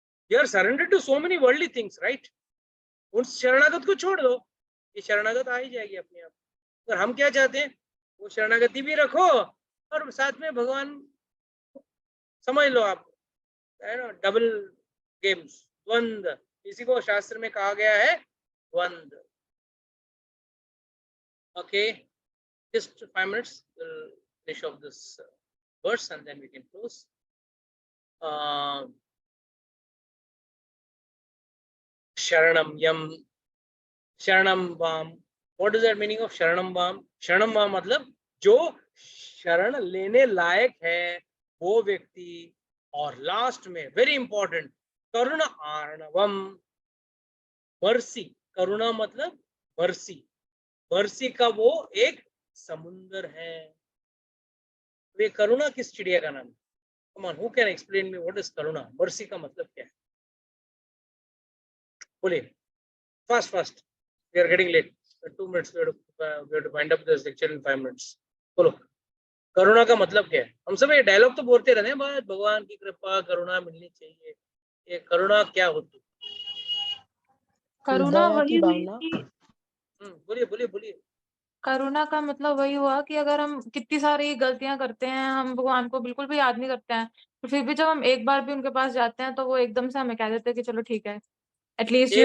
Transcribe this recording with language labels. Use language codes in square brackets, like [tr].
[en] You are surrender to so many worldly things, right? [hi] उस शरणागत को छोड़ दो, ये शरणागत आ ही जाएगी अपने आप। और हम क्या चाहते हैं? वो शरणागति भी रखो और साथ में भगवान, समझ लो आप, है ना, डबल गेम्स, द्वंद्व। इसी को शास्त्र में कहा गया है द्वंद्व। [en] Okay, just 5 minutes, we'll finish off this verse and then we can close. Sharanam yam, sharanam vam. What is that meaning of sharanam vam? [hi] Sharanam vam मतलब जो शरण लेने लायक है वो व्यक्ति। और लास्ट में [en] very important, [hi] करुणा आर्णवम, मर्सी। करुणा मतलब मर्सी, मर्सी का वो एक समुंदर है। वे करुणा किस चिड़िया का नाम है? [en] Come on, who can explain me what is करुणा? [hi] Mercy का मतलब क्या है? बोलिए, [en] fast fast, we are getting late, 2 minutes, we have to wind up this lecture in 5 minutes. [hi] बोलो, करुणा का मतलब क्या है? हम सब ये डायलॉग तो बोलते रहते हैं, बस भगवान की कृपा करुणा मिलनी चाहिए। ये करुणा क्या होती? करुणा दया वही की हुई भावना। कि बोलिए बोलिए बोलिए। करुणा का मतलब वही हुआ कि अगर हम कितनी सारी गलतियां करते हैं, हम भगवान को बिल्कुल भी याद नहीं करते हैं, तो फिर भी जब हम एक बार भी उनके पास जाते हैं तो वो एकदम से हमें कह देते हैं कि चलो ठीक है, [en] at least you